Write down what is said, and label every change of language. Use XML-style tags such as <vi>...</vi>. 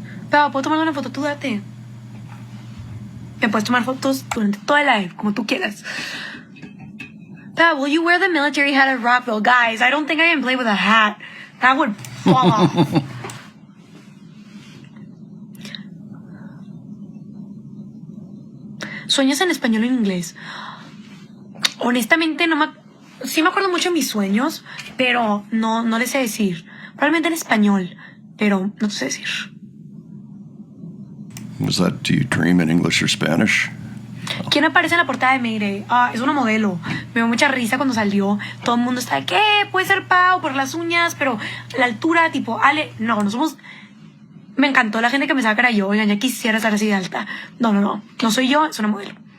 <es>Pero puedo tomar una foto, tú date. Me puedes tomar fotos durante todo el live, como tú quieras.</es> <en>But will you wear the military hat at Rockville? Guys, I don't think I can play with a hat. That would fall off.</en> <es>¿Sueños en español o en inglés? Honestamente, sí me acuerdo mucho de mis sueños, pero no les sé decir. Probablemente en español, pero no te sé decir.</es> <en>Was that, do you dream in English or Spanish?</en> <es>¿Quién aparece en la portada de Mayday? Es una modelo. Me dio mucha risa cuando salió. Todo el mundo está de, ¿qué? Puede ser Pau por las uñas, pero la altura, tipo, Ale. No somos... Me encantó la gente que me saca era yo. Oigan, ya quisiera estar así de alta. No soy yo, es una modelo.</es>